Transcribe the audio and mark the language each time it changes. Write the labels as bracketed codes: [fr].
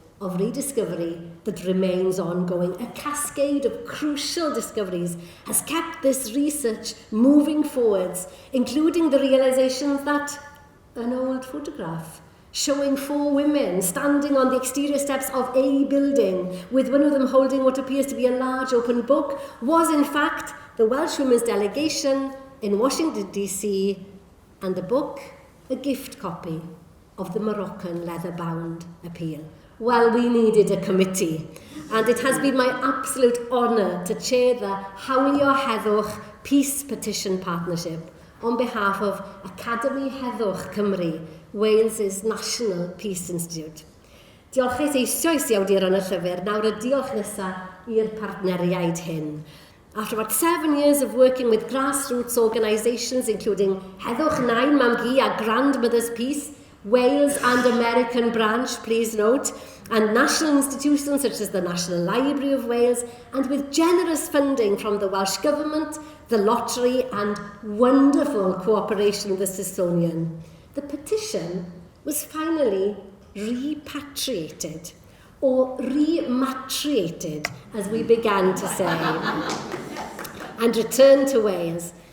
[en] of rediscovery that remains ongoing. A cascade of crucial discoveries has kept this research moving forwards, including the realizations that an old photograph showing 4 women standing on the exterior steps of a building, with one of them holding what appears to be a large open book, was in fact the Welsh Women's Delegation in Washington, D.C., and the book, a gift copy of the Moroccan leather-bound appeal. Well, we needed a committee, and it has been my absolute honour to chair the Hawlio Heddwch Peace Petition Partnership on behalf of Academi Heddwch Cymru, Wales's National Peace Institute. [cy] Diolches eisoes i awduron y llyfr, nawr y diolch nesaf i'r partneriaid hyn. [en] After about 7 years of working with grassroots organisations, including Heddwch 9 MAW a Grandmother's Peace, Wales and American branch, please note, and national institutions such as the National Library of Wales, and with generous funding from the Welsh Government, the Lottery, and wonderful cooperation with the Smithsonian, the petition was finally repatriated, or rematriated, as we began to say, and returned to Wales.